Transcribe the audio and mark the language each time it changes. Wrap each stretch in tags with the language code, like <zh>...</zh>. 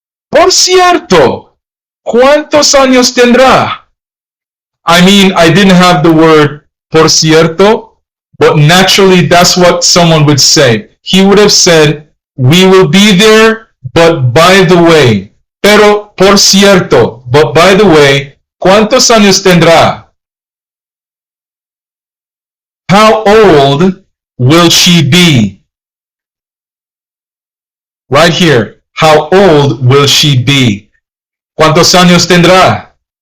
<es>Por cierto, ¿cuántos años tendrá?</es> <en>I mean, I didn't have the word por cierto, but naturally that's what someone would say. He would have said, we will be there, but by the way.</en> <es>Pero, por cierto,</es> <en>but by the way,</en> <es>¿cuántos años tendrá?</es> <en>How old will she be? Right here. How old will she be?</en> <es>¿Cuántos años tendrá?</es>